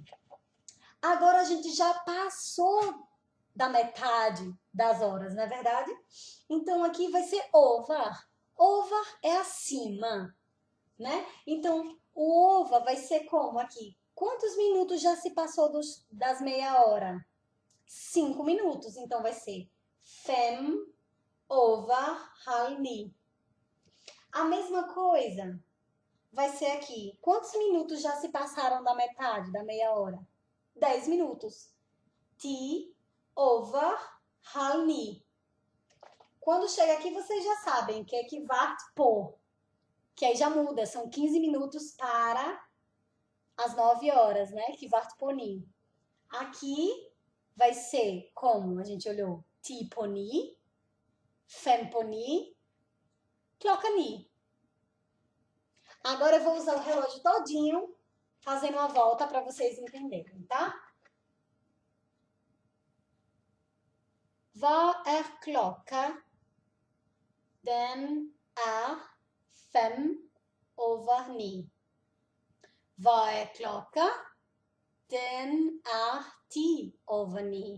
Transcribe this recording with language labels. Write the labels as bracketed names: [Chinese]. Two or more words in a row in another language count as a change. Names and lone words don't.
[Portuguese] Agora a gente já passou da metade das horas, não é verdade? Então aqui vai ser over. Over é acima, né? Então o over vai ser como aqui? Quantos minutos já se passou das meia hora? 5 minutos. Então vai ser [Norwegian] fem over halni. [Portuguese] A mesma coisa vai ser aqui. Quantos minutos já se passaram da metade, da meia hora? 10 minutos. [Norwegian] Ti over halni. [Portuguese] Quando chega aqui, vocês já sabem que é [Norwegian] kvart po. [Portuguese] Que aí já muda, são 15 minutos para as 9 horas, né? [Norwegian] Kvart po ni. [Portuguese] Aqui vai ser como a gente olhou, [Norwegian] ti på ni, fem på ni, klokka ni. [Portuguese] Agora eu vou usar o relógio todinho, fazendo uma volta para vocês entenderem, tá? [Norwegian] Hva klokka? Den 5:05. Hva klokka? Den 10:10.